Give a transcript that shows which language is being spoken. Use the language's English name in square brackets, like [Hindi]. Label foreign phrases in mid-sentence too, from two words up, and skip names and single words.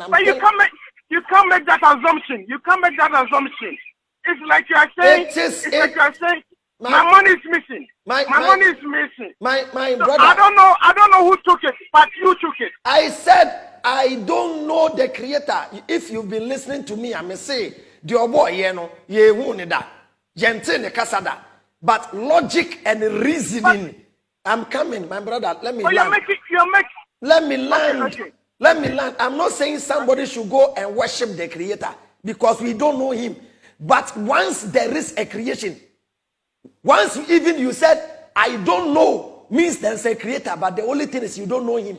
[English] but you can't make that assumption. You can't make that assumption. It's like you are saying. Like you are saying. My money is missing. My money is missing. My so brother. I don't know who took it, but you took it. I said I don't know the creator. If you've been listening to me, I may say the boy [Mandingo] ye wunida yente ne kasada. [English] But logic and reasoning. I'm coming, my brother. Let me land. Let me land. Okay. Let me land. I'm not saying somebody should go and worship the creator because we don't know him. But once there is a creation, once even you said, I don't know, means there's a creator, but the only thing is you don't know him.